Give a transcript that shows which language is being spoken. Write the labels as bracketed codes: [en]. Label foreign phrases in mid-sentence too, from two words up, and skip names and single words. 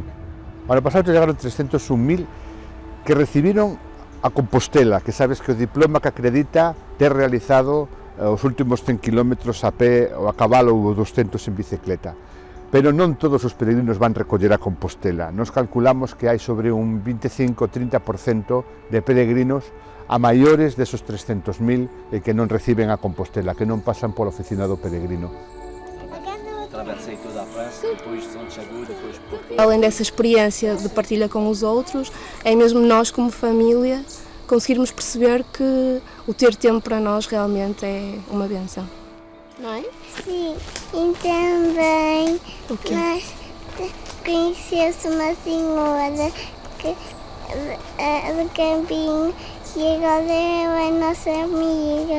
[gl] O ano pasado chegaron 301.000 que recibiron a Compostela, que sabes que o diploma que acredita ter realizado os últimos 100 km a pé ou a cabalo ou 200 en bicicleta. Pero non todos os peregrinos van recoller a Compostela. Nos calculamos que hai sobre un 25-30% de peregrinos a maiores desos 300.000 e que non reciben a Compostela, que non pasan pola oficina do peregrino. [pt] Além dessa experiência de partilha com os outros, é mesmo nós como família conseguirmos perceber que o ter tempo para nós realmente é uma benção. Não é? Sim, e também nós conhecemos uma senhora do campinho e agora é a nossa amiga.